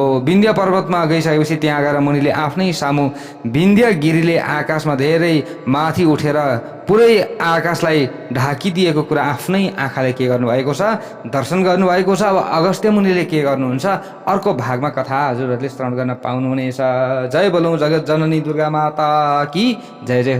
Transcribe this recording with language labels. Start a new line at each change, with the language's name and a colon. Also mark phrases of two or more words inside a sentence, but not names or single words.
Nepali: विन्ध्या पर्वतमा गइसकेपछि त्यहाँ गएर मुनिले आफ्नै सामु विन्ध्य गिरीले आकाशमा धेरै माथि उठेर पुरै आकाशलाई ढाकिदिएको कुरा आफ्नै आँखाले के गर्नुभएको छ, दर्शन गर्नुभएको छ। अब अगस्त्य मुनिले के गर्नुहुन्छ, अर्को भागमा कथा हजुरहरूले श्रवण गर्न पाउनुहुनेछ। जय बोलौँ जगत जननी दुर्गा
Hindi: माता की जय जय।